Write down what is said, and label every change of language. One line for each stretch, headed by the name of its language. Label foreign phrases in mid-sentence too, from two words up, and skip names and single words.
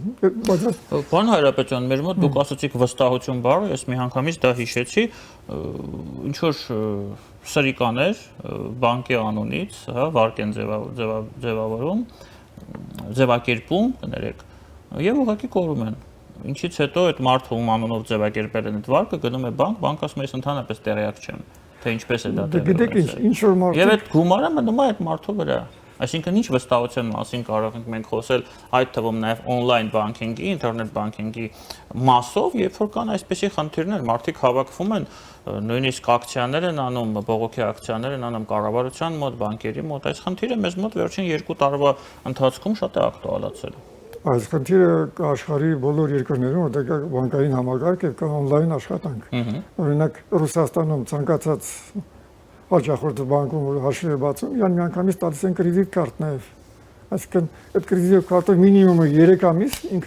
Armenian: Պարոն Հայրապետյան, մեր մոտ դուք ասացիք վստահություն բառը, ես մի հանգամից դա հիշեցի, ինչ որ սրիկաներ բանկի անունից, հա, վարկ են ձևավորում, ձևակերպում, կներեք, եւ ուղղակի կորում են։ Ինչից հետո այդ մարդը ում անունով ձևակերպել են այդ վարկը գնում է բանկ ասում է ես ընդհանրապես տեղյակ չեմ, թե ինչպես է դա տեղի։ Գիտեք ինչ որ մարդ։ Եվ այդ գումարը մնում է այդ մարդու վրա։ Այսինքն ինչ վստահության մասին կարող ենք մենք խոսել, այդ թվում նաև
English: on-line banking-
Armenian: ի,
English: internet banking-
Armenian: ի մասով, երբ որ կան այսպիսի խնդիրներ, մարդիկ հավաքվում են, նույնիսկ ակցիաներ են անում, բողոքի ակցիաներ են անում կառավարության մոտ, բանկերի մոտ, այս խնդիրը մեզ մոտ վերջին 2 տարվա ընթացքում շատ է ակտուալացել։ Այս խնդիրը աշխարհի բոլոր երկրներում, որտեղ կա բանկային համակարգ եւ կա on-line աշխատանք։ Օրինակ Ռուսաստանում ցանկացած հաճախորդը բանկում որ հաշվի է բացում, իրան միանգամից տալիս են կրեդիտ կարտ նաև։ Այսինքն այդ կրեդիտ քարտը մինիմումը 3 ամիս ինքը